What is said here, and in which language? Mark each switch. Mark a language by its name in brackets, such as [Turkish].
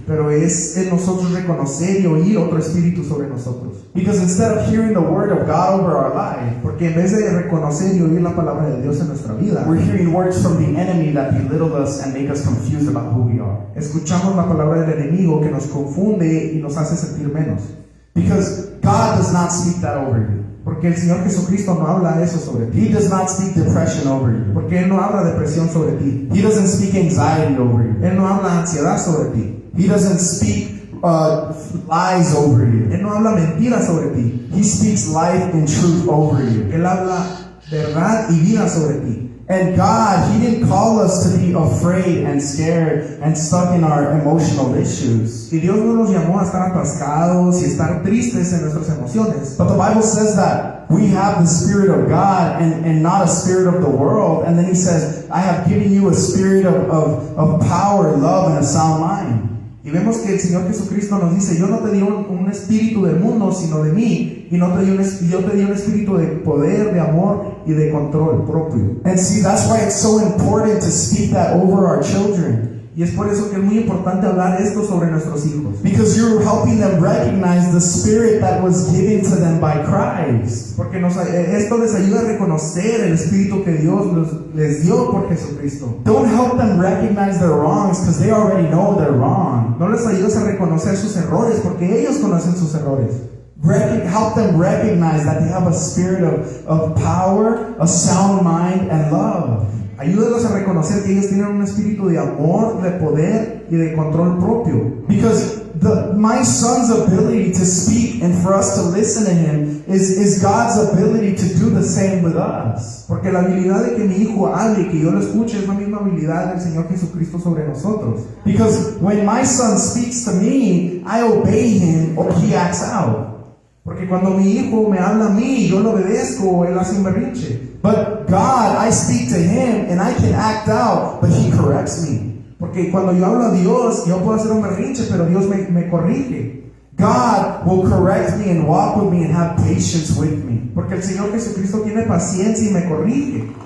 [Spanish] pero es en nosotros reconocer y oír otro espíritu sobre nosotros. [English] Because instead of hearing the word of God over our life, [Spanish] Porque en vez de reconocer y oír la palabra de Dios en nuestra vida, [English] we're hearing words from the enemy that belittle us and make us confused about who we are. [Spanish] escuchamos la palabra del enemigo que nos confunde y nos hace sentir menos. [English] Because God does not speak that over you. [Spanish] Porque el Señor Jesucristo no habla eso sobre ti. [English] He does not speak depression over you. [Spanish] Porque Él no habla depresión sobre ti. [English] He doesn't speak anxiety over you. [Spanish] Él no habla ansiedad sobre ti. [English] He doesn't speak lies over you. [Spanish] Él no habla mentiras sobre ti. [English] He speaks life and truth over you. [Spanish] Él habla verdad y vida sobre ti. [English] And God, He didn't call us to be afraid and scared and stuck in our emotional issues. [Spanish] Y Dios no nos llamó a estar atascados y estar tristes en nuestras emociones. [English] But the Bible says that we have the Spirit of God and not a spirit of the world. And then He says, I have given you a spirit of power, love, and a sound mind. [Spanish] Y vemos que el Señor Jesucristo nos dice, yo no te di un espíritu del mundo, sino de mí. Y yo te di un espíritu de poder, de amor y de control propio. [English] And see, that's why it's so important to speak that over our children. [Spanish] Y es por eso que es muy importante hablar esto sobre nuestros hijos. [English] Because you're helping them recognize the spirit that was given to them by Christ. [Spanish] Porque esto les ayuda a reconocer el espíritu que Dios les dio por Jesucristo. [English] Don't help them recognize their wrongs because they already know they're wrong. [Spanish] No les ayudes a reconocer sus errores porque ellos conocen sus errores. [English] help them recognize that they have a spirit of power, a sound mind, and love. [Spanish] Ayúdalos a reconocer que ellos tienen un espíritu de amor, de poder y de control propio. [English] Because my son's ability to speak and for us to listen to him is God's ability to do the same with us. [Spanish] Porque la habilidad de que mi hijo hable y que yo lo escuche es la misma habilidad del Señor Jesucristo sobre nosotros. [English] Because when my son speaks to me, I obey him or he acts out. [Spanish] Porque cuando mi hijo me habla a mí, yo lo obedezco o él hace un berrinche. [English] But God, I speak to him and I can act out, but he corrects me. [Spanish] Porque cuando yo hablo a Dios, yo puedo hacer un berrinche, pero Dios me corrige. [English] God will correct me and walk with me and have patience with me. [Spanish] Porque el Señor Jesucristo tiene paciencia y me corrige.